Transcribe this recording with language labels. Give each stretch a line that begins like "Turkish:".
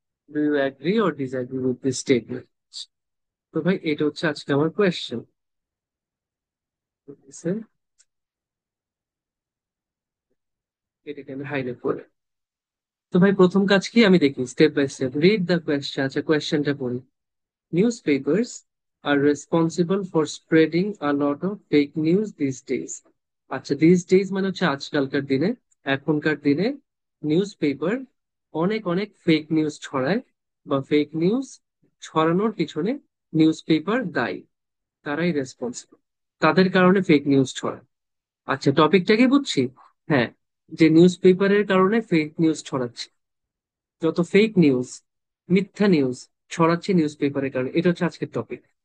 English: Do you agree or disagree with this statement?
Bangla: তো ভাই এটা হচ্ছে আজকে আমার কোয়েশ্চেন। এটাকে আমি হাইলাইট করে, তো ভাই প্রথম কাজ কি আমি দেখি step by step,
English: Read the question.
Bangla: আচ্ছা কোয়েশ্চেনটা পড়ি।
English: Newspapers are responsible for spreading a lot of fake news these days.
Bangla: আচ্ছা, দিস ডেজ মানে হচ্ছে আজকালকার দিনে, এখনকার দিনে নিউজ পেপার অনেক অনেক ফেক নিউজ ছড়ায়, বা ফেক নিউজ ছড়ানোর পিছনে নিউজ পেপার দায়ী, তারাই রেসপন্সিবল, তাদের কারণে ফেক নিউজ ছড়ায়। আচ্ছা, টপিকটা কি বুঝছি? হ্যাঁ, যে নিউজ পেপারের কারণে ফেক নিউজ ছড়াচ্ছে, যত ফেক নিউজ, মিথ্যা নিউজ ছড়াচ্ছে নিউজ পেপারের কারণে, এটা হচ্ছে আজকের টপিক।